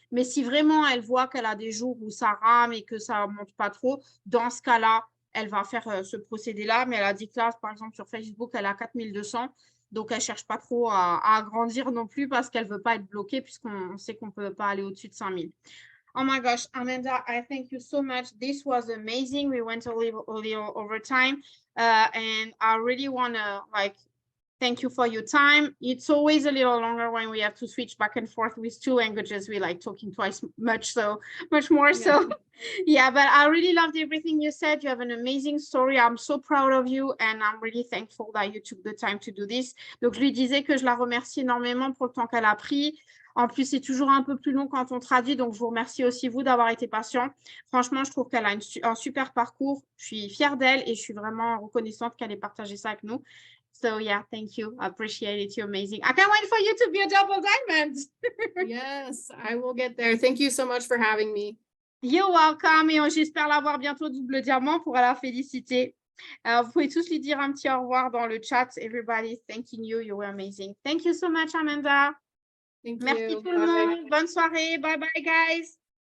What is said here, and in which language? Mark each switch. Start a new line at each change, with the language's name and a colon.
French: Mais si vraiment elle voit qu'elle a des jours où ça rame et que ça ne monte pas trop, dans ce cas-là, elle va faire ce procédé-là. Mais elle a dit que là, par exemple, sur Facebook, elle a 4200. Donc, elle ne cherche pas trop à agrandir non plus, parce qu'elle ne veut pas être bloquée, puisqu'on sait qu'on ne peut pas aller au-dessus de 5000.
English: Oh my gosh, Amanda, I thank you so much. This was amazing. We went a little over time. And I really want to thank you for your time. It's always a little longer when we have to switch back and forth with two languages. We like talking twice much more. Yeah. So yeah, but I really loved everything you said. You have an amazing story. I'm so proud of you, and I'm really thankful that you took the time to do this.
French: Donc, je lui disais que je la remercie énormément pour le temps qu'elle a pris. En plus, c'est toujours un peu plus long quand on traduit, donc je vous remercie aussi, vous, d'avoir été patient. Franchement, je trouve qu'elle a un super parcours. Je suis fière d'elle et je suis vraiment reconnaissante qu'elle ait partagé ça avec nous.
English: So yeah, thank you. I appreciate it. You're amazing. I can't wait for you to be a double diamond. Yes, I will get there. Thank you so much for having me. You're welcome.
French: Et j'espère l'avoir bientôt double diamant pour la féliciter. Vous pouvez tous lui dire un petit au revoir dans le chat.
English: Everybody thanking you. You were amazing. Thank you so much, Amanda. Thank
French: Merci
English: you.
French: tout le monde. Bonne soirée.
English: Bye bye, guys.